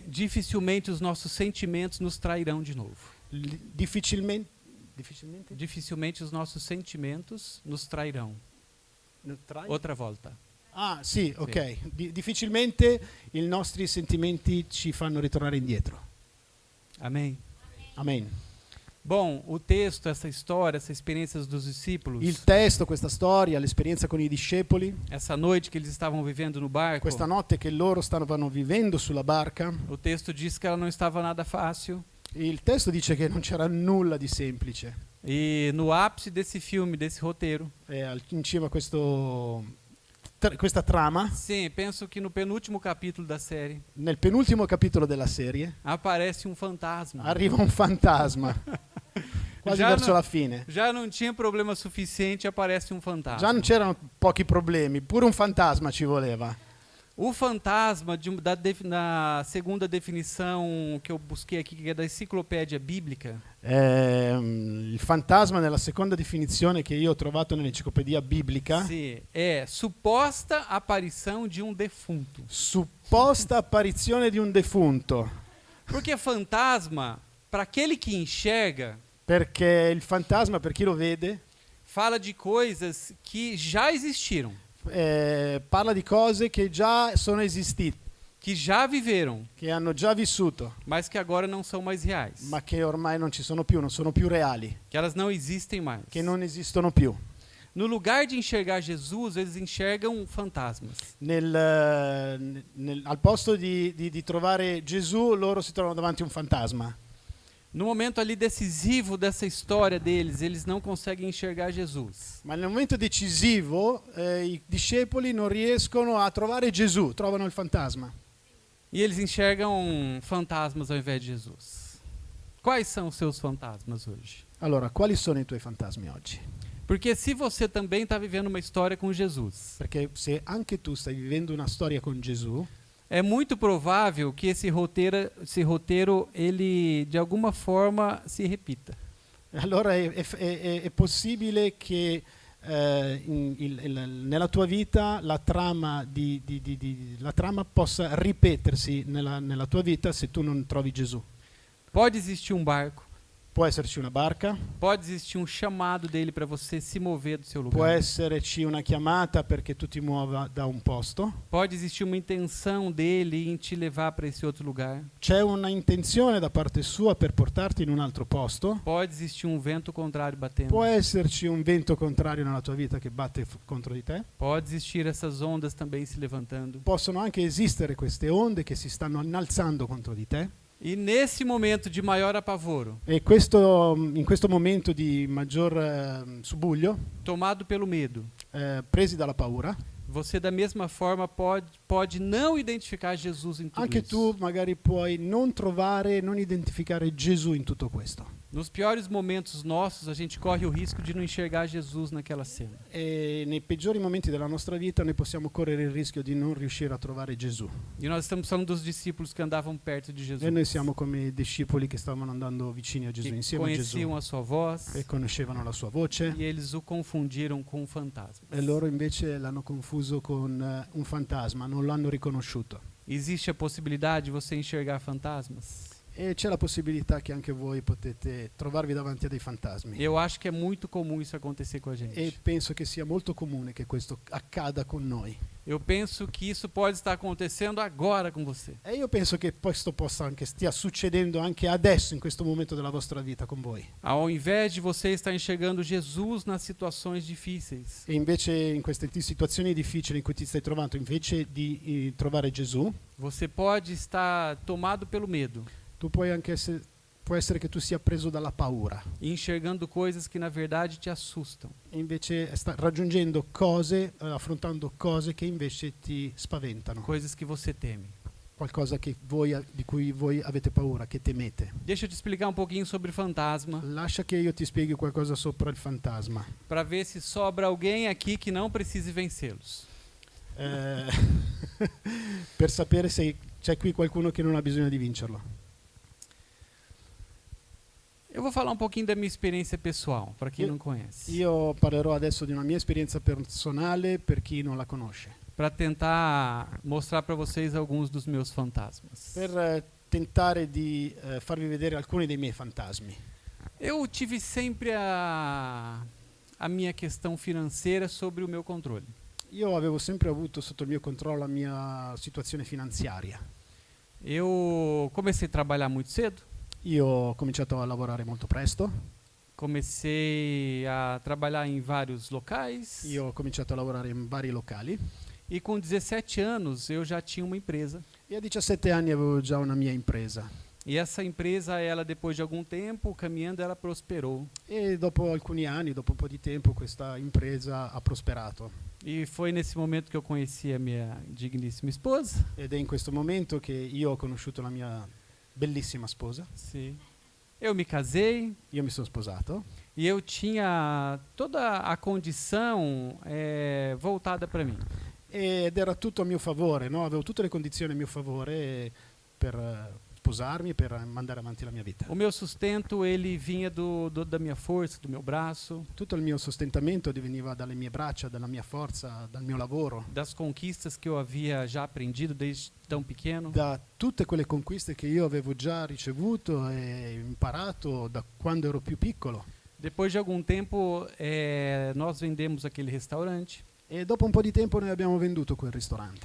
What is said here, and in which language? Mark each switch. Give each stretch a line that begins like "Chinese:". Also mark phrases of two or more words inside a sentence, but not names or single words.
Portuguese: dificilmente os nossos sentimentos nos trairão de novo.
Italian: difficilmente
Portuguese: Dificilmente os nossos sentimentos nos trairão. Outra volta.
Italian: Ah, sì, ok. Difficilmente i nostri sentimenti ci fanno ritornare indietro.
Portuguese: Amém?
Italian: Amen.
Portuguese: Bom, o texto, essa história, essa experiência dos discípulos,
Italian: Il testo, questa storia, l'esperienza con i discepoli,
Portuguese: essa noite que eles estavam vivendo no barco,
Italian: questa notte che loro stavano vivendo sulla barca,
Portuguese: o texto diz que ela não estava nada fácil.
Italian: il testo dice che non c'era nulla di semplice.
Portuguese: E no ápice desse filme, desse roteiro,
Italian: In cima a questa trama,
Portuguese: sim, penso que no penúltimo capítulo da série,
Italian: nel penultimo capitolo della serie,
Portuguese: aparece um fantasma.
Italian: arriva un fantasma, quasi Già verso no- la fine.
Portuguese: Já não tinha problema suficiente, aparece um fantasma.
Italian: Già non c'erano pochi problemi, pure un fantasma ci voleva.
Portuguese: O fantasma, na segunda definição que eu busquei aqui, que é da enciclopédia bíblica,
Italian: Il fantasma, nella seconda definizione che io ho trovato nell'enciclopedia biblica,
Portuguese: sim, é suposta aparição de um defunto.
Italian: supposta apparizione di un defunto,
Portuguese: Porque fantasma, para aquele que enxerga,
Italian: perché il fantasma, per chi lo vede,
Portuguese: fala de coisas que já existiram,
Italian: parla di cose che già sono esistite,
Portuguese: que já viveram,
Italian: che hanno già vissuto,
Portuguese: mas que agora não são mais reais,
Italian: ma che ormai non ci sono più, non sono più reali,
Portuguese: que elas não existem mais.
Italian: che non esistono più.
Portuguese: No lugar de enxergar Jesus, eles enxergam fantasmas.
Italian: Al posto di trovare Gesù, loro si trovano davanti a un fantasma.
Portuguese: No momento ali decisivo dessa história deles, eles não conseguem enxergar Jesus.
Italian: Ma nel momento decisivo i discepoli non riescono a trovare Gesù, trovano il fantasma.
Portuguese: E eles enxergam fantasmas ao invés de Jesus. Quais são os seus fantasmas hoje?
Italian: Allora, quali sono i tuoi fantasmi oggi?
Portuguese: Porque se você também está vivendo uma história com Jesus,
Italian: Perché se anche tu stai vivendo una storia con Gesù,
Portuguese: é muito provável que esse roteiro ele de alguma forma se repita.
Italian: allora è possibile che nella tua vita la trama, la trama possa ripetersi nella tua vita se tu non trovi Gesù.
Portuguese: Pode existir um barco,
Italian: Può esserci una barca,
Portuguese: pode existir um chamado dele para você se mover do seu
Italian: può
Portuguese: lugar.
Italian: esserci una chiamata perché tu ti muova da un posto,
Portuguese: Pode existir uma intenção dele em te levar para esse outro lugar.
Italian: c'è una intenzione da parte sua per portarti in un altro posto,
Portuguese: Pode existir um vento contrário batendo.
Italian: può esserci un vento contrario nella tua vita che batte contro di te,
Portuguese: Pode existir essas ondas também se levantando.
Italian: possono anche esistere queste onde che si stanno innalzando contro di te.
Portuguese: E nesse momento de maior apavoro,
Italian: E in questo momento di maggior subuglio,
Portuguese: tomado pelo medo,
Italian: presi dalla paura,
Portuguese: você da mesma forma pode não identificar Jesus em tudo
Italian: anche
Portuguese: isso.
Italian: tu magari puoi non trovare, non identificare Gesù in tutto questo.
Portuguese: Nos piores momentos nossos, a gente corre o risco de não enxergar Jesus naquela cena.
Italian: E nei peggiori momenti della nostra vita noi possiamo correre il rischio di non riuscire a trovare Gesù.
Portuguese: E nós estamos falando dos discípulos que andavam perto de Jesus,
Italian: E noi siamo come i discepoli che stavano andando vicini a Gesù,
Portuguese: que
Italian: insieme a Gesù,
Portuguese: conheciam a sua voz,
Italian: e conoscevano la sua voce,
Portuguese: e eles o confundiram com fantasmas.
Italian: e loro invece l'hanno confuso con un fantasma, non l'hanno riconosciuto.
Portuguese: Existe a possibilidade de você enxergar fantasmas?
Italian: E c'è la possibilità che anche voi potete trovarvi davanti a dei fantasmi.
Portuguese: Eu acho que é muito comum isso acontecer com a
Italian: E
Portuguese: gente.
Italian: penso che sia molto comune che questo accada con noi.
Portuguese: Eu penso que isso pode estar acontecendo agora com você.
Italian: E io penso che questo possa anche stia succedendo anche adesso, in questo momento della vostra vita con voi.
Portuguese: Ao invés de você estar enxergando Jesus nas situações difíceis,
Italian: E invece in queste situazioni difficili in cui ti stai trovando, invece di trovare Gesù,
Portuguese: você pode estar tomado pelo medo
Italian: tu puoi anche può essere che tu sia preso dalla paura.
Portuguese: e enxergando coisas que na verdade te assustam.
Italian: E invece raggiungendo cose, affrontando cose che invece ti spaventano.
Portuguese: Coisas que você teme.
Italian: Qualcosa di cui voi avete paura, che temete.
Portuguese: Deixa eu te explicar um pouquinho sobre fantasma,
Italian: Lascia che io ti spieghi qualcosa sopra il fantasma.
Portuguese: para ver se sobra alguém aqui que não precise vencê-los.
Italian: Per sapere se c'è qui qualcuno che non ha bisogno di vincerlo.
Portuguese: Eu vou falar um pouquinho da minha experiência pessoal, para quem não conhece,
Italian: Io parlerò adesso di una mia esperienza personale per chi non la conosce,
Portuguese: para tentar mostrar para vocês alguns dos meus fantasmas.
Italian: per tentare di farvi vedere alcuni dei miei fantasmi.
Portuguese: Eu tive sempre a minha questão financeira sobre o meu controle.
Italian: Io avevo sempre avuto sotto il mio controllo la mia situazione finanziaria.
Portuguese: Eu comecei a trabalhar muito cedo,
Italian: Io ho cominciato a lavorare molto presto,
Portuguese: comecei a trabalhar em vários locais
Italian: io ho cominciato a lavorare in vari locali
Portuguese: e com 17 anos eu já tinha uma empresa.
Italian: e a 17 anni avevo già una mia impresa.
Portuguese: E essa empresa, ela depois de algum tempo caminhando, ela prosperou.
Italian: E dopo alcuni anni, dopo un po' di tempo, questa impresa ha prosperato.
Portuguese: E foi nesse momento que eu conheci a minha digníssima esposa.
Italian: Ed è in questo momento che io ho conosciuto la mia bellissima sposa.
Portuguese: Sim. Eu me casei
Italian: Io mi sono sposato
Portuguese: e eu tinha toda a condição voltada para mim.
Italian: ed era tutto a mio favore, no? Avevo tutte le condizioni a mio favore per sposarmi, per mandare avanti la mia vita.
Portuguese: O meu sustento, ele vinha da minha força, do meu braço,
Italian: Tutto il mio sostentamento veniva dalle mie braccia, dalla mia forza, dal mio lavoro,
Portuguese: das conquistas que eu havia já aprendido desde tão pequeno.
Italian: da tutte quelle conquiste che io avevo già ricevuto e imparato da quando ero più piccolo.
Portuguese: Depois de algum tempo, nós vendemos aquele restaurante
Italian: E dopo un po' di tempo noi abbiamo venduto quel ristorante.